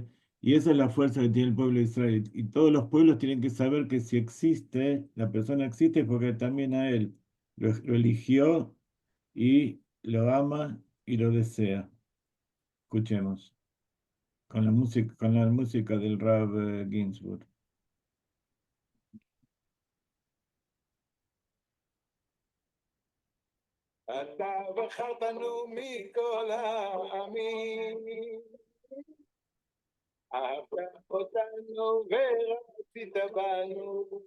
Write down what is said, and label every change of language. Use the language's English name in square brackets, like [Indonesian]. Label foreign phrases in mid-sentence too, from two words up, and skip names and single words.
[Spanish] Y esa es la fuerza que tiene el pueblo de Israel. Y todos los pueblos tienen que saber que si existe, la persona existe porque también a él lo eligió y lo ama y lo desea. Escuchemos con la música del Rav Ginsburg. [Hebrew] אתה בחרתנו מכל העמים, אהבת אותנו ורצית בנו,